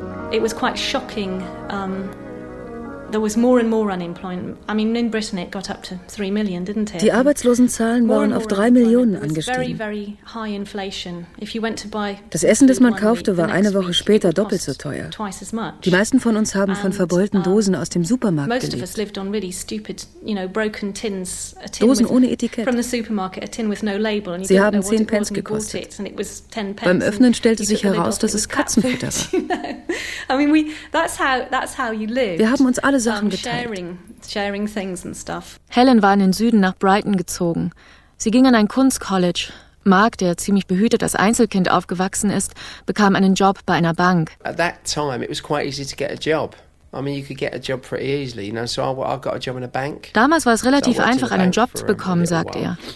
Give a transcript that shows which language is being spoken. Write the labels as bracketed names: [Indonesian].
[English] It was quite shocking. There was more and more unemployment. I mean, in Britain it got up to 3 million, didn't it? [German] Die Arbeitslosenzahlen waren auf 3 Millionen angestiegen. [English] Very, very high inflation. If you went to buy, [German] das Essen, das man kaufte, war eine Woche später doppelt so teuer. [English] Twice as much. [German] Die meisten von uns haben von verbeulten Dosen aus dem Supermarkt gelebt. [English] Most of us lived on really stupid, you know, broken tins. [German] Dosen ohne Etikett. [English] From the supermarket, a tin with no label. [German] Sie haben 10 Pence gekostet. [English] And it was 10 pence. [German] Beim Öffnen stellte sich heraus, dass es Katzenfutter war. [English] I mean, that's how you live. [German] Wir haben uns alle Sachen geteilt. [English] Sharing things and stuff. [German] Helen war in den Süden nach Brighton gezogen. Sie ging an ein Kunstcollege, Mark, der ziemlich behütet als Einzelkind aufgewachsen ist, bekam einen Job bei einer Bank. [English] At that time it was quite easy to get a job. I mean, you could get a job pretty easily, you know. So I got a job in a bank. [German] Damals war es relativ einfach, einen Job zu bekommen, sagt er.